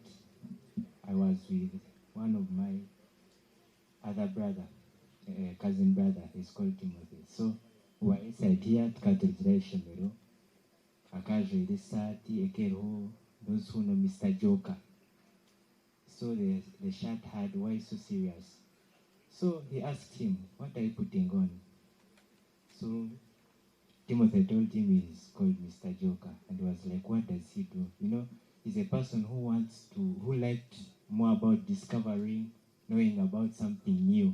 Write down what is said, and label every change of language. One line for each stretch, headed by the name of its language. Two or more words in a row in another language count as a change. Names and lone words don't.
English: I was with one of my other brother, cousin brother. He's called Timothy. So we were inside here
Nyankole: tukaturikira ishomero akajwira isati ekereho
English: those who know Mr. Joker. So the shirt had, why so serious? So he asked him, what are you putting on? So Timothy told him he's called Mr. Joker, and he was like, what does he do? You know, he's a person who liked more about discovering, knowing about something new.